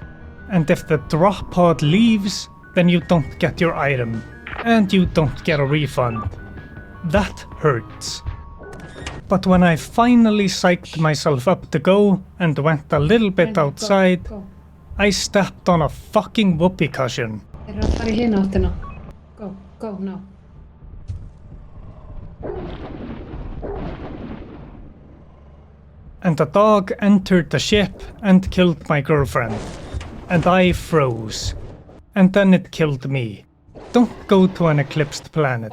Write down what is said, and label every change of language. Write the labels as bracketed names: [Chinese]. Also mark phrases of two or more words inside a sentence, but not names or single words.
[English] And if the drop pod leaves, then you don't get your item, and you don't get a refund. That hurts. But when I finally psyched myself up to go and went a little bit Go, outside, Go. I stepped on a fucking whoopee cushion. [Icelandic] Þeir eru að fara í hina áttina. [English] Go, go, no. And a dog entered the ship and killed my girlfriend. And I froze. And then it killed me. Don't go to an eclipsed planet.